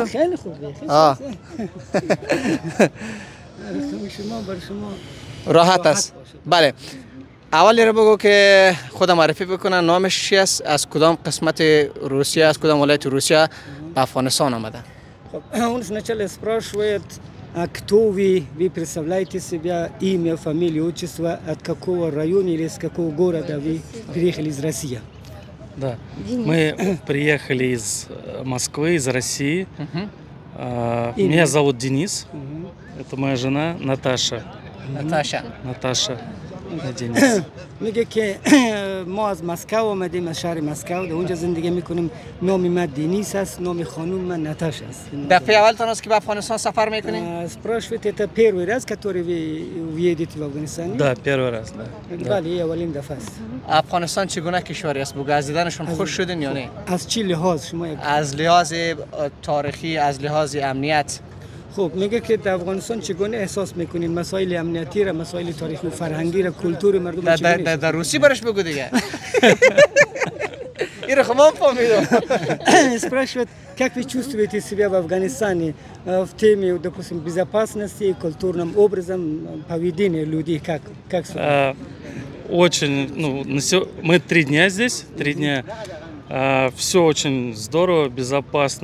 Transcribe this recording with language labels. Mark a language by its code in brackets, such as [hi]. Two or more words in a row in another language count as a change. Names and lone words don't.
[fa] خیلی خوبه. شما بر شما راحت است. بله. اولی رو بگو که خودم معرفی بکنن. نامش چی است؟ از کدام قسمت روسیه، از کدام ولایت روسیه به افغانستان آمده؟ [ru] خب он сначала спрашивает, кто вы представляете себя, имя, фамилию, отчество, от какого района или с какого города вы приехали из России? Да, мы приехали из Москвы, из России. Меня зовут Денис. Это моя жена Наташа. Наташа. Денис. [fa] میگه که ما از مسکو آمدیم، از شهر مسکو، در اونجا زندگی میکنیم. نام من دنیس است، نام خانم من ناتاشا است. دفعه اول است که به افغانستان سفر میکنین؟ [ru] спрашивает, это первый раз, который вы уедете в Афганистан? Да, первый раз, да. [fa] بله، اولین دفعه است. افغانستان چگونه کشوری است؟ بگو از دیدنشون خوش شدین یا نه؟ از چه لحاظ شما؟ از لحاظ تاریخی، از لحاظ امنیت. خب میگه که در افغانستان چگونه احساس میکنین مسائل امنیتی را، مسائل تاریخی و فرهنگی را، کلتور مردم چگونه؟ در روسی برش بگو دیگه. این خمام فهمیدم. [ru] спрашивает, как вы чувствуете себя в Афганистане в теме, допустим, безопасности, культурным образом, поведения людей, как? Очень, мы 3 дня здесь, 3 дня. Все очень здорово, безопасно.